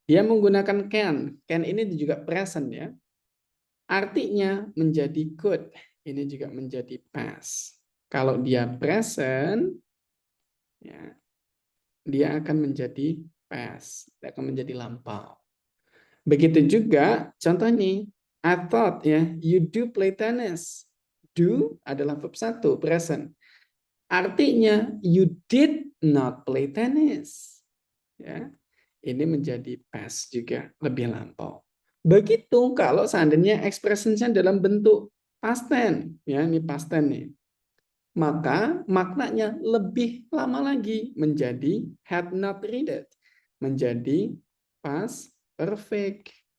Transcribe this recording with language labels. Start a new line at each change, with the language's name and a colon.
Indonesian: Dia menggunakan can. Can ini juga present ya. Artinya menjadi could. Ini juga menjadi past. Kalau dia present, ya, dia akan menjadi past. Dia akan menjadi lampau. Begitu juga contoh nih.
English: I thought ya, you do play tennis. Do adalah verb 1, present.
Indonesian: Artinya
English: you did not play tennis.
Indonesian: Ya. Ini menjadi past juga, lebih lampau. Begitu kalau seandainya expression-nya dalam bentuk past tense, ya ini past tense nih. Maka maknanya lebih lama lagi menjadi had not read it, menjadi past perfect.